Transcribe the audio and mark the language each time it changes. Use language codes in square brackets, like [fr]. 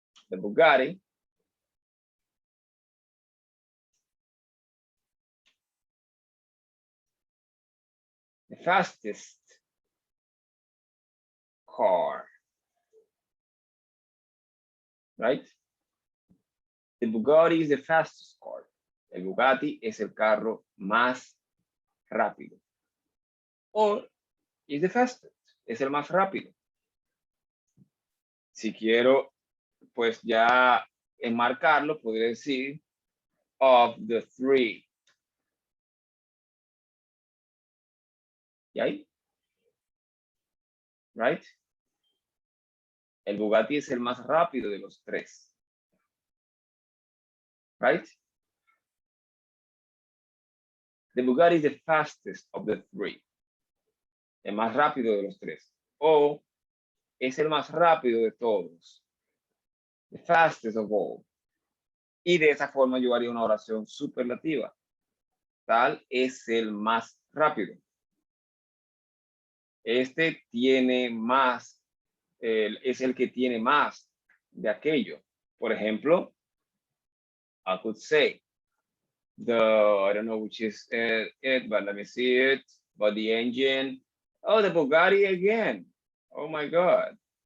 [en] The Bugatti the fastest car, right? The Bugatti is the fastest car. [es] El Bugatti es el carro más rápido. [en] Or is the fastest, [es] es el más rápido. Si quiero, pues ya enmarcarlo, podría decir [en] of the three. [es] ¿Y ahí? Right? El Bugatti es el más rápido de los tres. [en] Right? The Bugatti is the fastest of the three. [es] El más rápido de los tres. O es el más rápido de todos. [en] The fastest of all. [es] Y de esa forma yo haría una oración superlativa. Tal es el más rápido. Este tiene más, es el que tiene más de aquello. Por ejemplo, [en] I could say, I don't know which is it, but let me see it. But the engine, oh, the Bugatti again. Oh my God.